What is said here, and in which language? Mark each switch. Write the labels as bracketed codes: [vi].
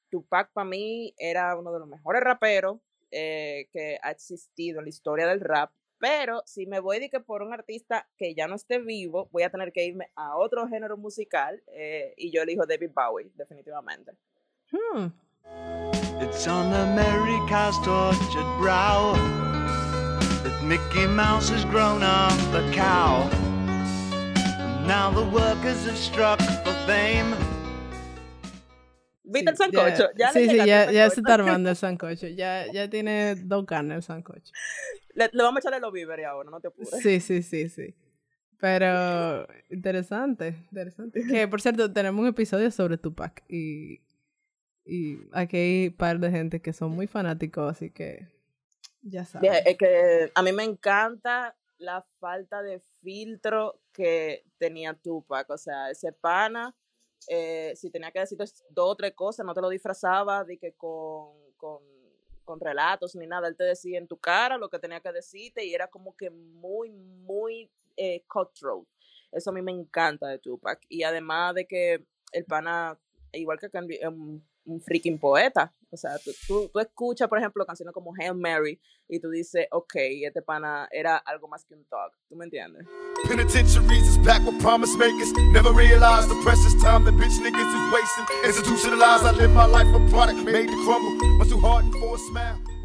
[es] Tupac para mí era uno de los mejores raperos que ha existido en la historia del rap. Pero si me voy de que por un artista que ya no esté vivo, voy a tener que irme a otro género musical y yo elijo David Bowie, definitivamente. [en] It's on America's tortured brow that Mickey Mouse has grown up a cow. Now the workers have struck for fame. [es] ¿Viste el sancocho? [en] Yeah. [es] Ya se está armando el sancocho. Ya tiene dos carnes el sancocho. Le vamos a echarle los víveres ahora, no te apures. Sí. Pero interesante. Que, por cierto, tenemos un episodio sobre Tupac. Y aquí hay un par de gente que son muy fanáticos, así que ya sabes. Es que a mí me encanta la falta de filtro que tenía Tupac. O sea, ese pana, si tenía que decirte dos o tres cosas, no te lo disfrazaba de que con relatos ni nada. Él te decía en tu cara lo que tenía que decirte y era como que muy, muy cutthroat. Eso a mí me encanta de Tupac. Y además de que el pana, igual que Kendrick, es un freaking poeta. O sea, tú escuchas, por ejemplo, canciones como Hail Mary y tú dices, ok, este pana era algo más que un talk. ¿Tú me entiendes? [en] Penitentiaries is back with promise makers. Never realized the precious time that bitch niggas is wasting. Institutionalized, I live my life a product made to crumble. Must do hard and for a smile.